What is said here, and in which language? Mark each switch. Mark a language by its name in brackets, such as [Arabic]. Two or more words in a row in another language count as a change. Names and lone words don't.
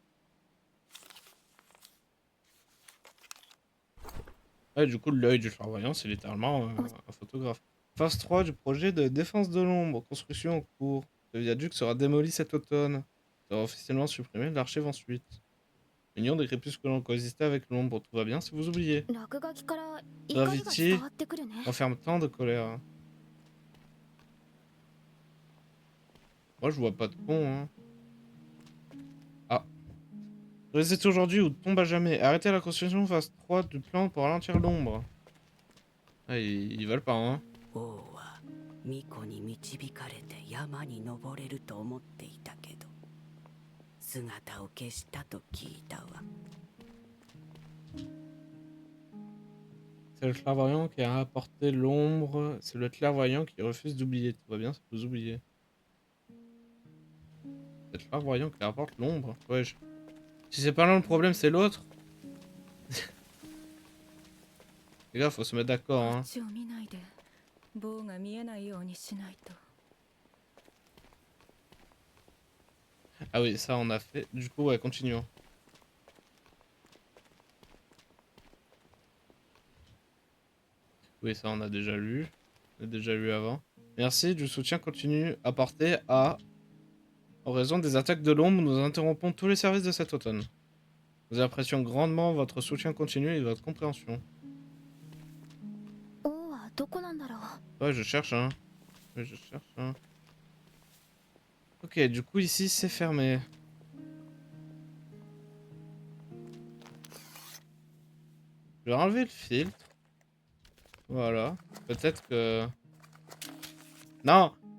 [French] Ouais, du coup, l'œil du clairvoyant, c'est littéralement un photographe. Phase 3 du projet de défense de l'ombre. Construction en cours. Le viaduc sera démoli cet automne. Sera officiellement supprimé, l'archive ensuite. L'union des crépuscules coexistait avec l'ombre. Tout va bien si vous oubliez. [Japanese] 落書きから怒りが伝わってくるね [French] Enferme tant de colère. Moi, je vois pas de pont, hein. Ah. Résiste aujourd'hui ou tombe à jamais. Arrêtez la construction phase 3 du plan pour ralentir l'ombre. Ah, ils veulent pas, hein. [Japanese] 王は巫女に導かれて山に登れると思っていたけど姿を消したと聞いたわ [French] C'est le clairvoyant qui a apporté l'ombre. C'est le clairvoyant qui refuse d'oublier. Tout va bien si vous oubliez. Peut-être clairvoyant qui apporte l'ombre. Wesh. Si c'est pas l'un le problème, c'est l'autre. Les gars, faut se mettre [Japanese] こ [French] d'accord, [Japanese] っ [French] hein. [Japanese] ちを見ないで棒が見えないようにしないと。 [French] Ah oui, ça on a fait. Du coup, ouais, continuons. Oui, ça on a déjà lu. On a déjà lu avant. Merci du soutien continu apporté à... En raison des attaques de l'ombre, nous interrompons tous les services de cet automne. Nous apprécions grandement votre soutien continu et votre compréhension. [Japanese] 王はどこなんだろう。 [French] Ouais, je cherche, hein. Ouais, je cherche, hein. Ok, du coup, ici, c'est fermé. Je vais enlever le filtre. Voilà. Peut-être que... Non!